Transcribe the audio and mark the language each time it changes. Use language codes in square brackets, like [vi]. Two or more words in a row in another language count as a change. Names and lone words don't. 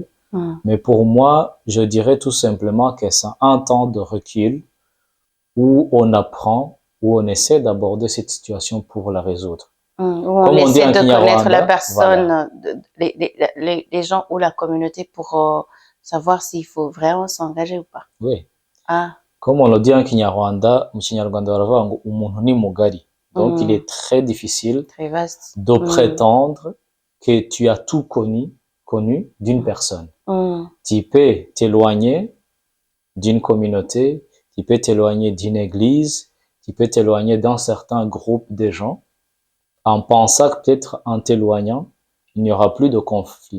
[fr] Mais pour moi, je dirais tout simplement que c'est un temps de recul où on apprend, où on essaie d'aborder cette situation pour la résoudre. Où on essaie de connaître la personne, les gens ou la communauté pour savoir s'il faut vraiment s'engager ou pas. Oui. Ah. Comme on le dit en Kinyarwanda, [rw] mu Kinyarwanda baravuga ngo umuntu ni mugari. [fr] Donc, il est très difficile Très vaste. de prétendre que tu as tout connu d'une personne. Tu peux t'éloigner d'une communauté, tu peux t'éloigner d'une église, tu peux t'éloigner d'un certain groupe de gens en pensant que peut-être en t'éloignant, il n'y aura plus de conflit.